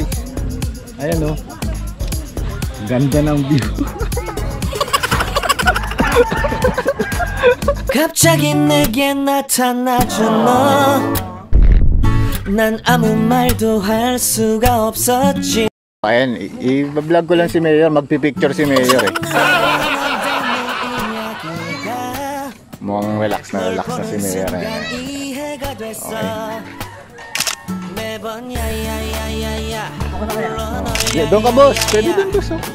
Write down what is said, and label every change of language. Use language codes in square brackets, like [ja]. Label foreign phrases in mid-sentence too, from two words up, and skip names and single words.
[tl] Ayan, oh. Ganda ng view. [ko] 갑자기 내게 나타나준 너. 난 아무 말도 할 수가 없었지. [tl] Ayan, i-vlog ko lang si Mayor. Magpipicture si Mayor eh. Mukhang relax na si Mayor eh. Okay. Doon ka, boss. Pwede doon, boss.